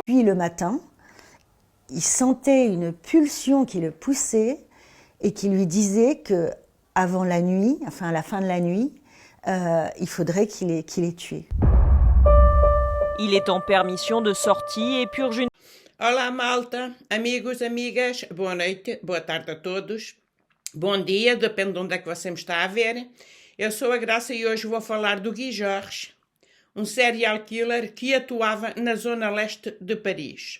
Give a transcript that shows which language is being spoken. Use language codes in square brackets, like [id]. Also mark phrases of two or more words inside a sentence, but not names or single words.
[fr] le matin, il sentait une pulsion qui le poussait et qui lui disait que avant la nuit, enfin à la fin de la nuit, il faudrait qu'il ait tué. Il est en permission de sortie et purge une... [pt] Olá malta, amigos, amigas, boa noite, boa tarde a todos, bom dia, depende de onde é que você me está a ver. Eu sou a Graça e hoje vou falar do Guy Georges, um [en] serial killer [pt] que atuava na zona leste de Paris.